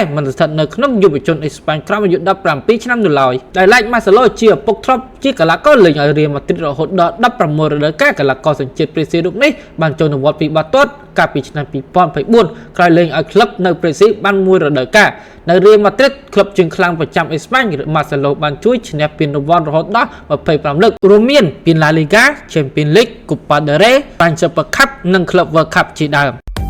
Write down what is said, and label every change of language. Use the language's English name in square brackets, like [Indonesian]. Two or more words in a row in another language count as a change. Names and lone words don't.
[Khmer] មិនស្ថិតនៅក្នុងយុវជនអេស្ប៉ាញក្រោមអាយុ17ឆ្នាំនោះឡើយដែលឡែកម៉ាសេឡូជាឪពុកធ្លាប់ជាកីឡាករលេងឲ្យរៀលម៉ាឌ្រីតរហូតដល់16រដូវកាលកីឡាករសញ្ជាតិប្រេស៊ីលរូបនេះបានចូលនិវត្តន៍ពីបាល់ទាត់កាលពីឆ្នាំ2024ក្រោយលេងឲ្យក្លឹបនៅប្រេស៊ីលបានមួយរដូវកាលនៅរៀលម៉ាឌ្រីតក្លឹបជើងខ្លាំងប្រចាំអេស្ប៉ាញម៉ាសេឡូបានជួយឈ្នះពានរង្វាន់រហូតដល់25លើករួមមានពាន La Liga, Champions League, Copa del Rey, French Super Cup និង Club World Cup ជាដើម